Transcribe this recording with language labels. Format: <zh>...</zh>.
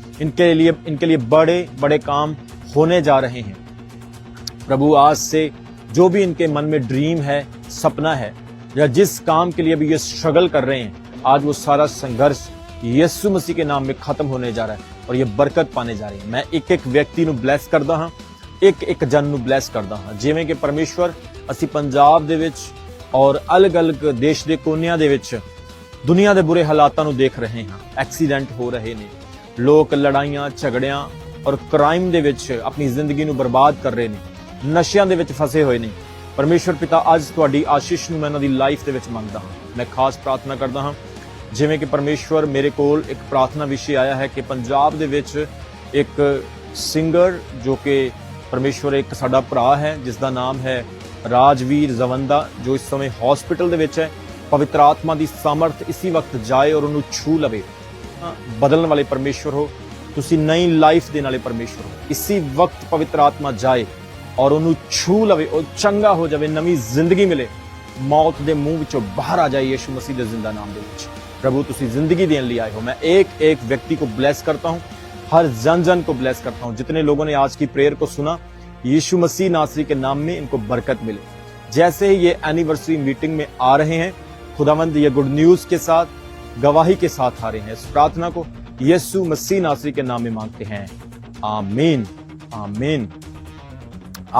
<hi>इनके लिए बड़े बड़े काम होने जा रहे हैं। प्रभु, आज से जो भी इनके मन में ड्रीम है, सपना है, या जिस काम के लिए भी ये स्ट्रगल कर रहे हैं, आज वो सारा संघर्ष यीशु मसीह के नाम में खत्म होने जा रहा है और ये बरकत पाने जा रही है। मैं एक एक व्यक्ति</hi> <pa>ਨੂੰ ਬਲੈਸ ਕਰਦਾ ਹਾਂ, ਇੱਕ ਇੱਕ ਜਨ ਨੂੰ ਬਲੈਸ ਕਰਦਾ ਹਾਂ। ਜਿਵੇਂ ਕਿ ਪਰਮੇਸ਼ਵਰ, ਅਸੀਂ ਪੰਜਾਬ ਦੇ ਵਿੱਚ ਔਰ ਅਲੱਗ-ਅਲੱਗ ਦੇਸ਼ ਦੇ ਕੋਨਿਆਂ ਦੇ ਵਿੱਚ ਦੁਨੀਆ ਦੇ ਬੁਰੇ ਹਾਲਾਤਾਂ ਨੂੰ ਦੇਖ ਰਹੇ ਹਾਂ। ਐਕਸੀਡੈਂਟ ਹੋ ਰਹੇ ਨੇ, ਲੋਕ ਲੜਾਈਆਂ, ਝਗੜਿਆਂ ਔਰ ਕ੍ਰਾਈਮ ਦੇ ਵਿੱਚ ਆਪਣੀ ਜ਼ਿੰਦਗੀ ਨੂੰ ਬਰਬਾਦ ਕਰ ਰਹੇ ਨੇ, ਨਸ਼ਿਆਂ ਦੇ ਵਿੱਚ ਫਸੇ ਹੋਏ ਨੇ। ਪਰਮੇਸ਼ਵਰ ਪਿਤਾ, ਅੱਜ ਤੁਹਾਡੀ ਆਸ਼ੀਸ਼ ਨੂੰ ਮੈਂ ਉਹਨਾਂ ਦੀ ਲਾਈਫ ਦੇ ਵਿੱਚ ਮੰਗਦਾ ਹਾਂ। ਮੈਂ ਖਾਸ ਪ੍ਰਾਰਥਨਾ ਕਰਦਾ ਹਾਂ, ਜਿਵੇਂ ਕਿ ਪਰਮੇਸ਼ਵਰ ਮੇਰੇ ਕੋਲ ਇੱਕ ਪ੍ਰਾਰਥਨਾ ਵਿਸ਼ੇ ਆਇਆ ਹੈ ਕਿ ਪੰਜਾਬ ਦੇ ਵਿੱਚ ਇੱਕ ਸਿੰਗਰ, ਜੋ ਕਿ ਪਰਮੇਸ਼ਵਰ ਇੱਕ ਸਾਡਾ ਭਰਾ ਹੈ ਜਿਸ ਦਾ ਨਾਮ ਹੈ ਰਾਜਵੀਰ ਜ਼ਵੰਦਾ, ਜੋ ਇਸ ਸਮੇਂ ਹਸਪੀਟਲ ਦੇ ਵਿੱਚ ਹੈ। ਪਵਿੱਤਰ ਆਤਮਾ ਦੀ ਸਾਮਰਥ ਇਸੀ ਵਕਤ ਜਾਏ ਔਰ ਉਹਨੂੰ ਛੂ ਲਵੇ। ਬਦਲਣ ਵਾਲੇ ਪਰਮੇਸ਼ਵਰ ਹੋ, ਤੁਸੀਂ ਨਈ ਲਾਈਫ ਦੇਣ ਵਾਲੇ ਪਰਮੇਸ਼ਵਰ ਹੋ। ਇਸੀ ਵਕਤ ਪਵਿੱਤਰ ਆਤਮਾ ਜਾਏ ਔਰ ਉਹਨੂੰ ਛੂ ਲਵੇ, ਉਹ ਚੰਗਾ ਹੋ ਜਾਵੇ, ਨਵੀਂ ਜ਼ਿੰਦਗੀ ਮਿਲੇ, ਮੌਤ ਦੇ ਮੂੰਹ ਵਿੱਚੋਂ ਬਾਹਰ ਆ ਜਾਏ ਯੀਸ਼ੂ मसीह ਦੇ ਜ਼ਿੰਦਾ ਨਾਮ ਦੇ ਵਿੱਚ।</pa> <hi>प्रभु, तुसी जिंदगी देने लिए आए हो। मैं एक एक व्यक्ति को ब्लेस करता हूँ, हर जन जन को ब्लेस करता हूँ। जितने लोगों ने आज की प्रेयर को सुना, यीशु मसीह नासरी के नाम में इनको बरकत मिले। जैसे ही ये एनिवर्सरी मीटिंग में आ रहे हैं, खुदावंद ये गुड न्यूज के साथ, गवाही के साथ आ रहे हैं। इस प्रार्थना को यीशु मसीह नासरी के नाम में मांगते हैं, आमीन आमीन।</hi>